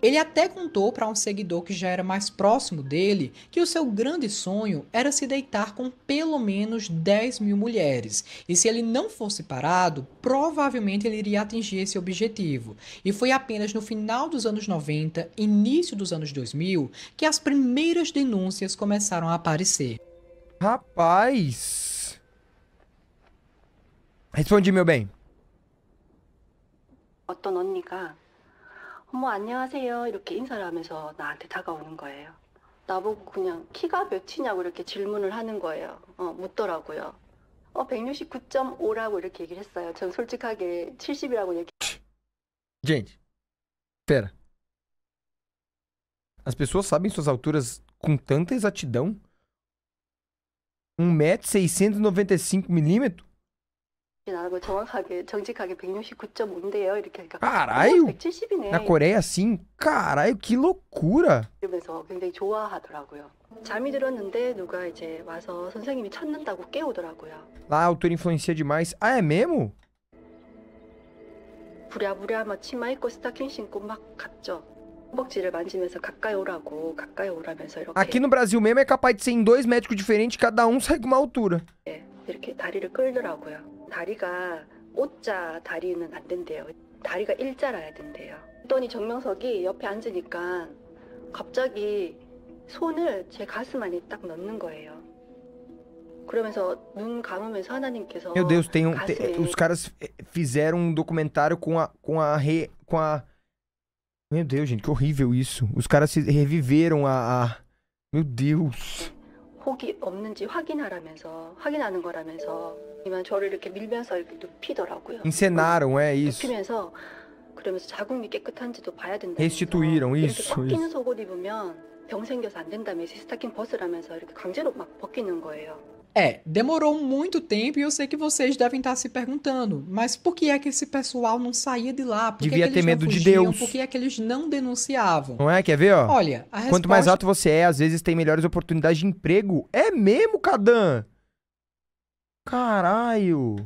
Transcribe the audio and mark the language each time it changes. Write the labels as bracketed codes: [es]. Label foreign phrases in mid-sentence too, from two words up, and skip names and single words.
[pt] Ele até contou para um seguidor que já era mais próximo dele que o seu grande sonho era se deitar com pelo menos 10.000 mulheres, e se ele não fosse parado, provavelmente ele iria atingir esse objetivo. E foi apenas no final dos anos 90, início dos anos 2000, que as primeiras denúncias começaram a aparecer. Rapaz. Respondi, meu bem. [ko] 어떤 언니가 어머 안녕하세요 이렇게 인사를 하면서 나한테 다가오는 거예요. 나보고 그냥 키가 몇이냐고 이렇게 질문을 하는 거예요. 묻더라고요. 169.5라고 이렇게 얘기를 했어요. 전 솔직하게 70이라고 얘기. [pt] Gente, pera. As pessoas sabem suas alturas com tanta exatidão? 1,695m? [ko] 나하고 정확하게 정직하게 169.5인데요. 이렇게 하니까 [pt] Caralho! [ko] 170이네. [pt] Na Coreia, assim? Caralho, que loucura! [ko] 이러면서 굉장히 좋아하더라고요. 잠이 들었는데 누가 이제 와서 선생님이 찾는다고 깨우더라고요. [pt] Lá a altura influencia demais. Ah, é mesmo? [ko] 부랴부랴 막 치마 입고 스타킹 신고 막 갔죠. 허벅지를 만지면서 가까이 오라면서 이렇게 [pt] Aqui no Brasil mesmo é capaz de ser em 2 médicos diferentes, cada um sai com uma altura. [ko] 이렇게 다리를 끌더라고요. 다리가 O자 다리는 안 된대요. 다리가 일자라야 된대요. 그랬더니 정명석이 옆에 앉으니까 갑자기 손을 제 가슴 안에 딱 넣는 거예요. 그러면서 눈 감으면서 하나님께서 [pt] Meu Deus, [ko] 가슴에 [pt] os caras fizeram um documentário com a. Meu Deus, gente, que horrível isso. Os caras reviveram Meu Deus. [ko] 혹이 없는지 확인하는 거라면서 이만 저를 이렇게 밀면서 이렇게 눕히더라고요. [pt] Encenaram, é isso. [ko] 눕히면서 그러면서 자궁이 깨끗한지도 봐야 된다. [pt] Restituíram, [ko] 이렇게 [pt] isso. [ko] 꺾이는 속옷 입으면 병 생겨서 안 된다면서 스타킹 벗으라면서 이렇게 강제로 막 벗기는 거예요. [pt] Demorou muito tempo e eu sei que vocês devem estar se perguntando, mas por que é que esse pessoal não saía de lá? Por que Devia é que ter eles medo não de fugiam? Deus. Por que é que eles não denunciavam? Não é? Quer ver, ó? Olha, a resposta... Quanto mais alto você é, às vezes tem melhores oportunidades de emprego. É mesmo, Cadan? Caralho.